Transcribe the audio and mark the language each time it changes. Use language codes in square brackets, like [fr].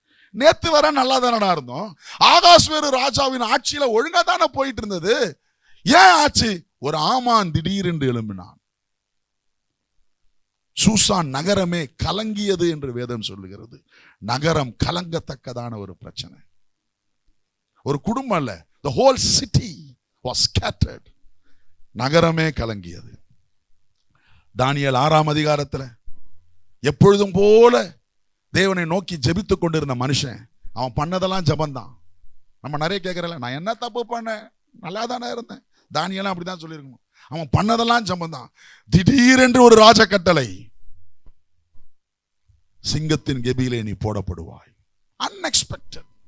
[ta] நேத்து வர நல்லா தானடா இருந்தோம். ஆகாஸ்வேரு ராஜாவின் ஆட்சியில ஒழுங்கா தானே போயிட்டு இருந்தது. ஏன் ஆச்சு? ஒரு ஆமான் திடீரென்று எழும்பினான். சூசான் நகரமே கலங்கியது என்று வேதம் சொல்லுகிறது. நகரம் கலங்கத்தக்கதான ஒரு பிரச்சனை. ஒரு குடும்பம் அல்ல, [en] the whole city was scattered. [ta] நகரமே கலங்கியது. தானியேல் 6ஆம் அதிகாரத்துல எப்பொழுதும் போல தேவனை நோக்கி ஜெபித்துக் கொண்டிருந்த மனுஷன், அவன் பண்ணதெல்லாம் ஜெபந்தான். நம்ம நிறைய கேட்கறல, நான் என்ன தப்பு பண்ணேன், நல்லா தானே இருந்தேன். தானியேலும் அப்படிதான் சொல்லியிருக்கணும். அவன் பண்ணதெல்லாம் ஜெபந்தான். திடீரென்று ஒரு ராஜ கட்டளை, சிங்கத்தின் கெபியிலே நீ போடப்படுவாய். அன்எக்ஸ்பெக்டட்.